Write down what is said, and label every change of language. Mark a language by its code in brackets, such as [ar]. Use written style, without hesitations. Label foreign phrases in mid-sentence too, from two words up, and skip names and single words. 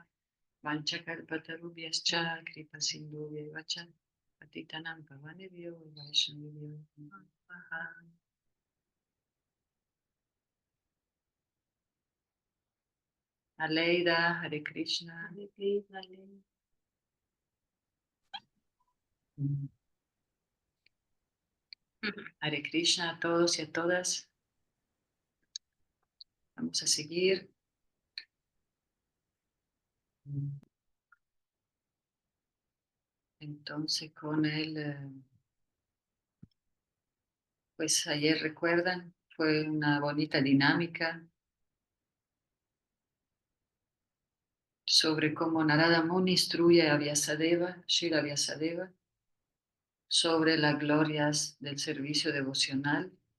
[sa] वाञ्छाकल्पतरुभ्यश्च कृपा सिन्धुव्य वच पतितानाम् पावनेभ्यो वैष्णविभ्यो नमः. [es] Aleida, Hare Krishna. Hare Krishna. Hare Krishna a todos y a todas. Vamos a seguir. Entonces con pues ayer recuerdan, fue una bonita dinámica sobre cómo Narada Muni instruye a Vyasadeva, Srila Vyasadeva, sobre las glorias del servicio devocional